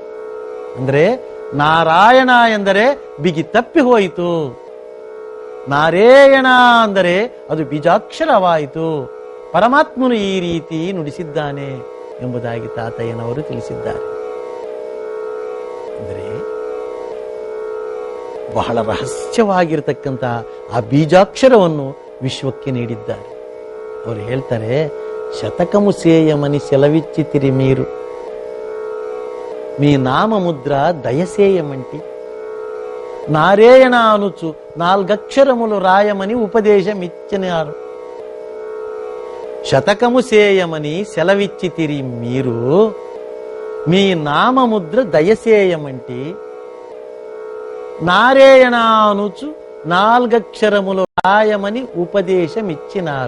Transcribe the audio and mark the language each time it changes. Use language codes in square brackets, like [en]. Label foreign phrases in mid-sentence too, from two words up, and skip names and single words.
[kn] ಅಂದ್ರೆ ನಾರಾಯಣ ಎಂದರೆ ಬಿಗಿ ತಪ್ಪಿ ಹೋಯಿತು, ನಾರಾಯಣ ಅಂದರೆ ಅದು ಬೀಜಾಕ್ಷರವಾಯಿತು, ಪರಮಾತ್ಮನು ಈ ರೀತಿ ನುಡಿಸಿದ್ದಾನೆ ಎಂಬುದಾಗಿ ತಾತಯ್ಯನವರು ತಿಳಿಸಿದ್ದಾರೆ. ಅಂದರೆ ಬಹಳ ರಹಸ್ಯವಾಗಿರತಕ್ಕಂತಹ ಆ ಬೀಜಾಕ್ಷರವನ್ನು ವಿಶ್ವಕ್ಕೆ ನೀಡಿದ್ದಾರೆ. ಅವರು ಹೇಳ್ತಾರೆ, [te] శతకము సేయమని సెలవిచ్చితిరి మీరు మీ నామముద్ర దయసేయమంటి నారాయణ అనుచు 4 అక్షరములు రాయమని ఉపదేశమిచ్చినారు. శతకము సేయమని సెలవిచ్చితిరి మీరు మీ నామముద్ర దయసేయమంటి నారాయణ అనుచు 4 అక్షరములు రాయమని ఉపదేశమిచ్చినారు.